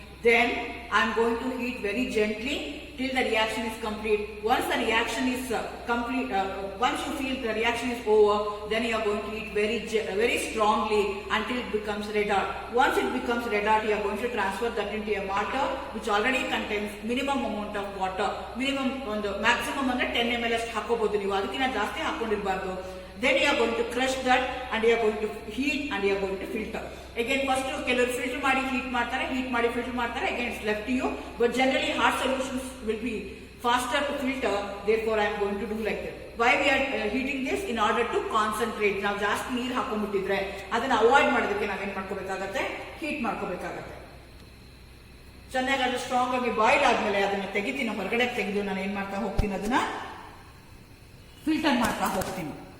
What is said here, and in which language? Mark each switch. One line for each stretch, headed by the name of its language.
English: Then I am going to heat very gently till the reaction is complete. Once the reaction is complete, once you feel the reaction is over, then you are going to heat very strongly until it becomes red hot. Once it becomes red hot, you are going to transfer that into a mortar which already contains minimum amount of water. Minimum on the maximum under 10 ml
Kannada: ಅಷ್ಟು ಹಾಕೋಬಹುದು ನೀವು, ಅದಕ್ಕಿಂತ ಜಾಸ್ತಿ ಹಾಕೊಂಡಿರಬಾರ್ದು.
English: Then you are going to crush that and you are going to heat and you are going to filter. Again first
Kannada: ಕೆಲವರು filter ಮಾಡಿ heat ಮಾಡ್ತಾರೆ, heat ಮಾಡಿ filter ಮಾಡ್ತಾರೆ.
English: Again it's left to you, but generally hard solutions will be faster to filter. Therefore I am going to do like that. Why we are heating this? In order to concentrate.
Kannada: ನಾವು ಜಾಸ್ತಿ ನೀರು ಹಾಕೊಂಡ್ಬಿಟ್ಟಿದ್ರೆ ಅದನ್ನ avoid ಮಾಡೋದಕ್ಕೆ ನಾವೇನ್ ಮಾಡ್ಕೋಬೇಕಾಗತ್ತೆ, heat ಮಾಡ್ಕೋಬೇಕಾಗತ್ತೆ. ಚೆನ್ನಾಗಿ ಅದು ಸ್ಟ್ರಾಂಗ್ ಆಗಿ ಬಾಯ್ಲ್ ಆದ್ಮೇಲೆ ಅದನ್ನ ತೆಗಿತೀನಿ, ಹೊರಗಡೆ ತೆಗೆದು ನಾನು ಏನ್ ಮಾಡ್ತಾ ಹೋಗ್ತೀನಿ, ಅದನ್ನ ಫಿಲ್ಟರ್ ಮಾಡ್ತಾ ಹೋಗ್ತೀನಿ.